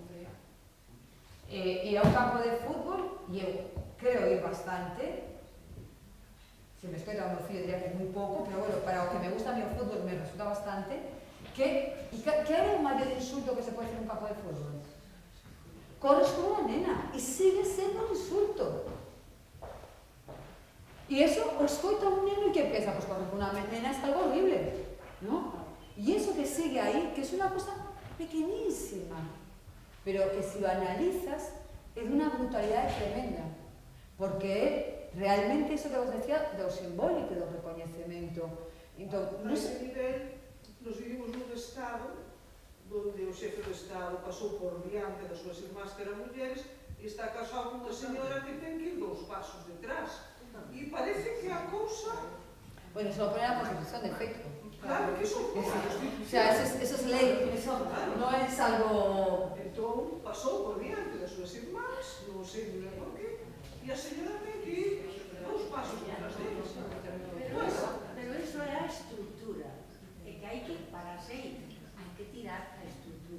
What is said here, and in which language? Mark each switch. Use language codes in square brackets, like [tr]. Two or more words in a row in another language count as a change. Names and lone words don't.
[gl] Ir a un campo de fútbol, e eu creo ir bastante, se me escoita o meu fillo diría que moi pouco, pero bueno, para o que me gusta a mí o fútbol me resulta bastante, que é o maior insulto que se pode [es] hacer en un campo de fútbol? [gl] Corres como unha nena, e sigue sendo un insulto. E eso o escoita un neno e que pensa, pues correr con unha nena é algo horrible, ¿no? E eso que sigue aí, [es] que es una cosa pequeñísima, pero que si lo analizas [gl] é dunha brutalidade tremenda, porque realmente eso que vos decía do simbólico, do recoñecemento. Entón, a ese nivel, nos vivimos nun estado donde o xefe do estado pasou por diante das súas irmás que eran mulleres e está casado con unha señora que ten que ir 2 pasos detrás. E parece que a cousa... Bueno, [es] eso lo pone la Constitución, de efecto. [gl] Claro que eso pone a Constitución. [es] O sea, eso es ley, eso no es algo... [gl] Entón, pasou por diante das súas irmás, non sei moi por qué, e a señora ten que ir 2 pasos detrás deles. Pero eso é a estrutura, é que hai que, para seguir, hai que tirar a estrutura.